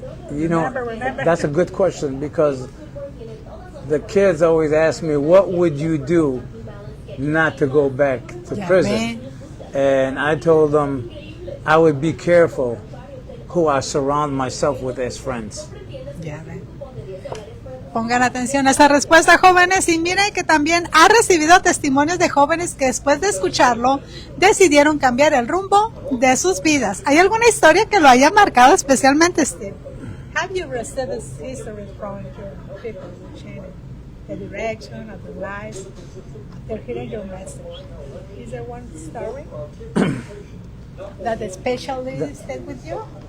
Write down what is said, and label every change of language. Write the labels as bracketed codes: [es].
[en] You know, that's a good question, because the kids always ask me, what would you do not to go back to prison? And I told them I would be careful who I surround myself with as friends. [es] Pongan atención a esa respuesta, jóvenes, y miren que también ha recibido testimonios de jóvenes que después de escucharlo decidieron cambiar el rumbo de sus vidas. ¿Hay alguna historia que lo haya marcado especialmente, Steve? [en] Have you received histories from your people who changed the direction of their lives after hearing your message? Is there one story that especially stayed with you?